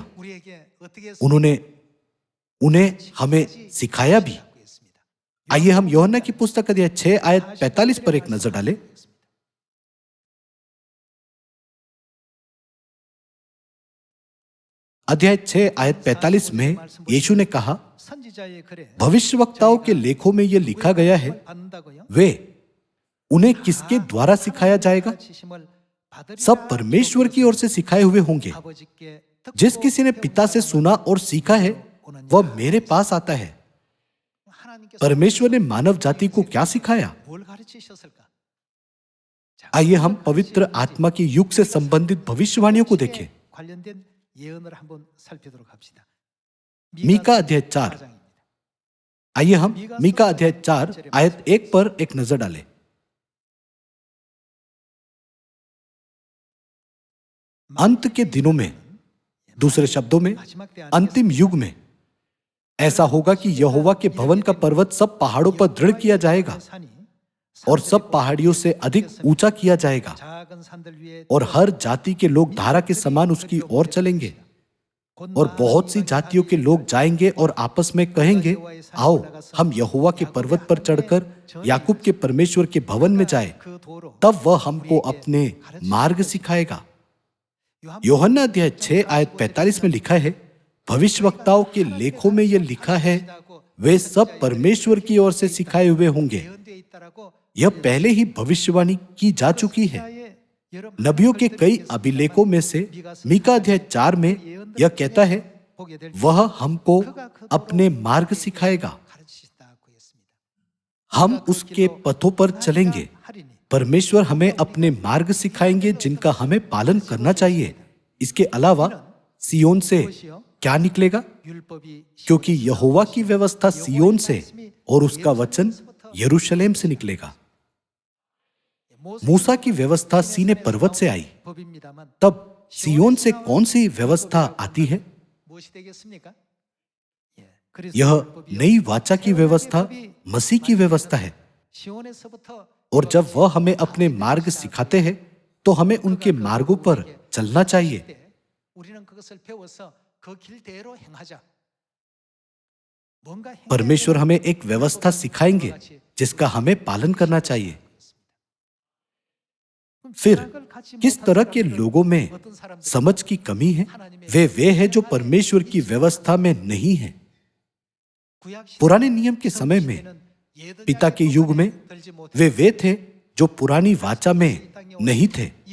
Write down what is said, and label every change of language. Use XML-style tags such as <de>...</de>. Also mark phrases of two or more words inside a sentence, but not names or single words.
<hi>उन्होंने उन्हें हमें सिखाया भी। आइए हम यूहन्ना की पुस्तक अध्याय 6 आयत 45 पर एक नजर डालें। अध्याय 6 आयत 45 में यीशु ने कहा,</hi> <ko>선지자의 글에</ko> <hi>भविष्यवक्ताओं के लेखों में यह लिखा गया है,</hi> <ko>받는다고요?</ko> <hi>वे उन्हें किसके द्वारा सिखाया जाएगा?</hi> <ko>가르치심을 받으리라</ko> <hi>सब परमेश्वर की ओर से सिखाए हुए होंगे।</hi> <ko>아버지께 듣고</ko> <hi>जिस किसी ने पिता से सुना और सीखा है वह मेरे पास आता है।</hi> <ko>하나님께서</ko> <hi>परमेश्वर ने मानव जाति को क्या सिखाया?</hi> <ko>뭘 가르치셨을까?</ko> <hi>आइए हम पवित्र आत्मा के युग से संबंधित भविष्यवाणियों को देखें।</hi> <ko>관련된 예언을 한번 살피도록 합시다.</ko> <hi>मीका अध्याय 4। आइए हम मीका अध्याय 4 आयत 1 पर एक नजर डालें। अंत के दिनों में, दूसरे शब्दों में अंतिम युग में ऐसा होगा कि यहोवा के भवन का पर्वत सब पहाड़ों पर दृढ़ किया जाएगा और सब पहाड़ियों से अधिक ऊंचा किया जाएगा</hi> <ko>작은 산들 위에</ko> <hi>और हर जाति के लोग धारा के समान उसकी ओर चलेंगे। और बहुत सी जातियों के लोग जाएंगे और आपस में कहेंगे, आओ हम यहोवा के पर्वत पर चढ़कर याकूब के परमेश्वर के भवन में जाएं,</hi> <ko>그 도로</ko> <hi>तब वह हमको अपने मार्ग सिखाएगा। यूहन्ना अध्याय 6 आयत 45 में लिखा है, भविष्यवक्ताओं के लेखों में यह लिखा है, वे सब परमेश्वर की ओर से सिखाए हुए होंगे।</hi> <ko>예언되어 있다라고</ko> <hi>यह पहले ही भविष्यवाणी की जा चुकी है।</hi> <ko>여러</ko> <hi>नबियों के कई अभिलेखों में से मीका अध्याय 4 में यह कहता है,</hi> <ko>보게 될</ko> <hi>वह हमको अपने मार्ग सिखाएगा,</hi> <ko>가르치신다고 했습니다.</ko> <hi>हम उसके पथों पर चलेंगे।</hi> <ko>하리니</ko> <hi>परमेश्वर हमें अपने मार्ग सिखाएंगे जिनका हमें पालन करना चाहिए। इसके अलावा सियोन से क्या निकलेगा?</hi> <ko>율법이</ko> <hi>क्योंकि यहोवा की व्यवस्था सियोन से और उसका वचन यरूशलेम से निकलेगा। मूसा की व्यवस्था सीने पर्वत से आई,</hi> <ko>법입니다만</ko> <hi>तब सियोन से कौन सी व्यवस्था आती है?</hi> <ko>무엇이 되겠습니까? 예, 그래서</ko> <hi>यह</hi> <ko>율법이요.</ko> <hi>नई वाचा की व्यवस्था मसीह की व्यवस्था है।</hi> <ko>시온에서부터</ko> <hi>और जब वह हमें अपने मार्ग सिखाते हैं तो हमें उनके मार्गों पर चलना चाहिए।</hi> <ko>때 우리는 그것을 배워서 그 길대로 행하자. 뭔가 행해야</ko> <hi>परमेश्वर</hi> <ko>되는</ko> <hi>हमें एक व्यवस्था सिखाएंगे जिसका हमें पालन करना चाहिए। फिर किस तरह के लोगों में समझ की कमी है? वे हैं जो परमेश्वर की व्यवस्था में नहीं है। पुराने नियम के समय में, पिता के युग में, वे थे जो पुरानी वाचा में नहीं थे।</hi>